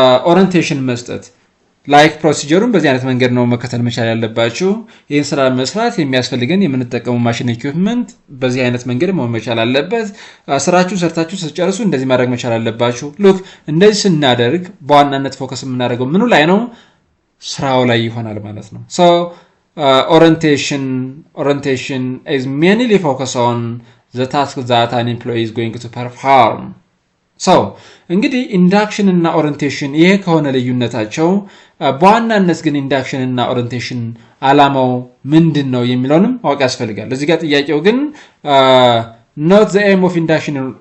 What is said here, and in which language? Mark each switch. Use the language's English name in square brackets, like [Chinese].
[Amharic] orientation መስጠት ላይክ ፕሮሲጀሩን በዚህ አይነት መንገድ ነው መከተል መቻል ያለባችሁ። ይህን ስራ መስራት የሚያስፈልገን የምንጠቀመው ማሽን ኢኩዊፕመንት በዚህ አይነት መንገድ መሆን መቻል አለበት። ስራችሁን ሰርታችሁ ስትጨርሱ እንደዚህ ማድረግ መቻል አለባችሁ። ሉክ እንደዚህ ስናደርግ በዋናነት ፎከስ የምናደርገው ምኑ ላይ ነው? ስራው ላይ ይሆናል ማለት ነው። [English] so orientation is mainly focused on the task that an employee is going to perform. [Amharic] so እንግዲህ ኢንዳክሽን እና ኦሪንቴሽን ይሄ ከሆነ ልዩነታቸው በዋናነት ግን ኢንዳክሽን እና ኦሪንቴሽን አላማው ምንድነው የሚለውንም ማወቅ ያስፈልጋል። እዚህ ጋር ጥያቄው ግን [English] not the aim of induction